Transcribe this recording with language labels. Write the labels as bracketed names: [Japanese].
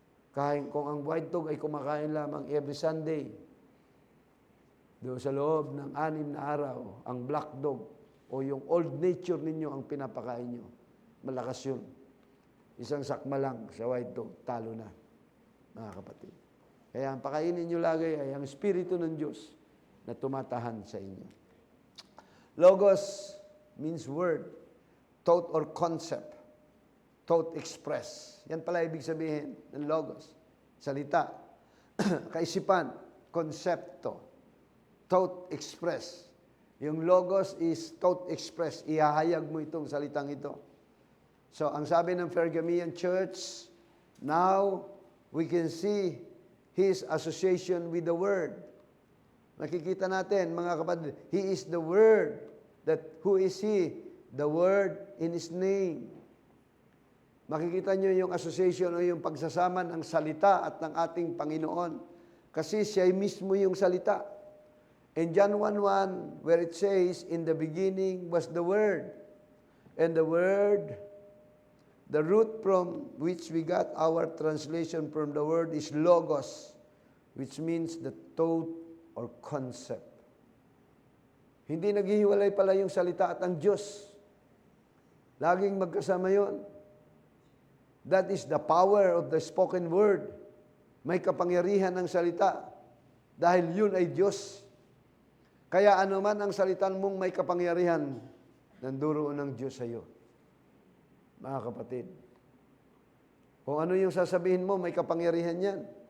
[Filipino] Kahit kung ang white dog ay kumakain lamang every Sunday, doon sa loob ng 6 na araw, ang black dog o yung old nature ninyo ang pinapakain nyo, malakas yun. Isang sakma lang sa white dog, talo na, mga kapatid. Kaya ang pakainin nyo lagi ay ang Espiritu ng Diyos na tumatahan sa inyo. [English] Logos means word, thought or concept, thought express. [Filipino] Yan pala ibig sabihin ng logos. Salita, kaisipan, konsepto, thought express. Yung logos is thought express. Ihahayag mo itong salitang ito. [English] So, [Filipino] ang sabi ng [English] Pergamian Church, now we can see His association with the Word. [Filipino] Nakikita natin, mga kapatid, [English] He is the Word. Who is He? The Word in His name. [Filipino] Makikita nyo yung association o yung pagsasama ng salita at ng ating Panginoon. Kasi siya mismo yung salita. [English] In John 1:1, where it says, in the beginning was the Word. And the Word, the root from which we got our translation from the word is logos, which means the thought or concept. [Filipino] Hindi naghihiwalay pala yung salita at ang Diyos. Laging magkasama yon. [English] That is the power of the spoken word. [Filipino] May kapangyarihan ng salita dahil yun ay Diyos. Kaya anuman ang salitan mong may kapangyarihan, nanduro ng Diyos sa iyo. Mga kapatid, kung ano yung sasabihin mo, may kapangyarihan yan.